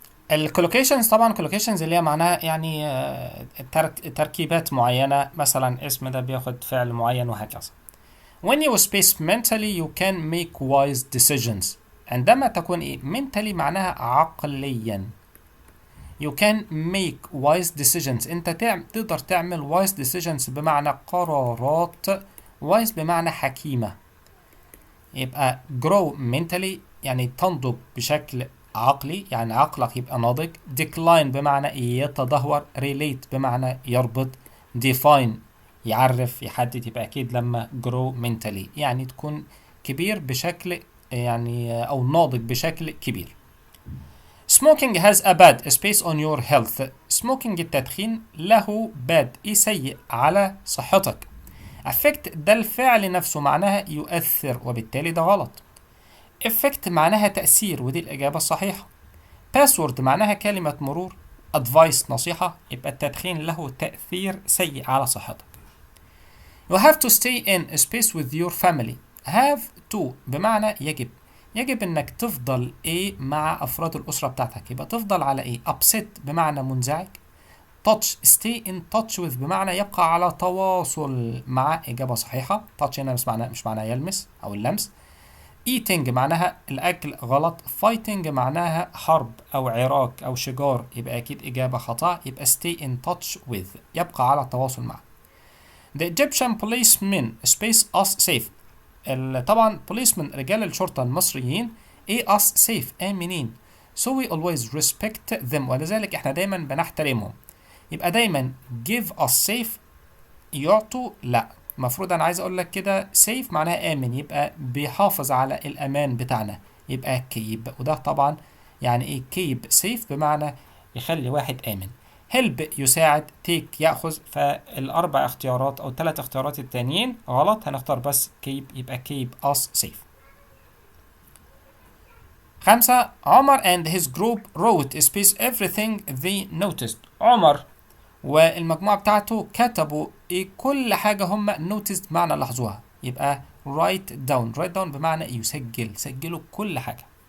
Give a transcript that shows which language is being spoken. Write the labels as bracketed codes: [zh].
[ar] الكولوكيشنز، طبعا كولوكيشنز اللي هي معناها يعني تركيبات معينة، مثلا اسم ده بياخد فعل معين وهكذا. [en] When you space mentally you can make wise decisions. [ar] عندما تكون ايه mentally معناها عقليا. [en] You can make wise decisions، [ar] انت تقدر تعمل [en] wise decisions بمعنى قرارات، wise بمعنى حكيمة. [ar] يبقى grow mentally يعني تنضج بشكل عقلي، يعني عقلك يبقى ناضج. decline بمعنى يتدهور. relate بمعنى يربط. define يعرف يحدد، يبقى اكيد لما grow mentally يعني تكون كبير بشكل يعني او ناضج بشكل كبير. [en] smoking has a bad space on your health. [ar] smoking التدخين له bad سيء على صحتك. affect ده الفعل نفسه معناها يؤثر وبالتالي ده غلط. effect معناها تأثير ودي الإجابة الصحيحة. password معناها كلمة مرور. advice نصيحة، يبقى التدخين له تأثير سيء على صحتك. [en] you have to stay in space with your family. [ar] have to بمعنى يجب انك تفضل ايه مع افراد الاسرة بتاعتك، يبقى تفضل على ايه. upset بمعنى منزعج. touch stay in touch with بمعنى يبقى على تواصل مع، إجابة صحيحة. touch هنا مش معناه يلمس أو اللمس. eating معناها الأكل غلط. fighting معناها حرب أو عراك أو شجار، يبقى أكيد إجابة خطأ، يبقى stay in touch with يبقى على تواصل مع. [en] the Egyptian policemen space us safe. [ar] طبعا policemen رجال الشرطة المصريين us safe آمنين. [en] so we always respect them [ar] ولذلك احنا دايما بنحترمهم. يبقى دايما give us safe يعطوا لا، المفروض انا عايز اقول لك كده safe معناها امن، يبقى بيحافظ على الامان بتاعنا، يبقى keep، وده طبعا يعني ايه keep safe بمعنى يخلي واحد امن. help يساعد. take ياخذ، فالاربع اختيارات او الثلاث اختيارات التانيين غلط، هنختار بس keep، يبقى keep us safe. [en] 5 عمر and his group wrote space everything they noticed. [ar] عمر والمجموعة بتاعته كتبوا ايه كل حاجة هم noticed معنى لاحظوها، يبقى write down بمعنى سجلوا كل حاجة.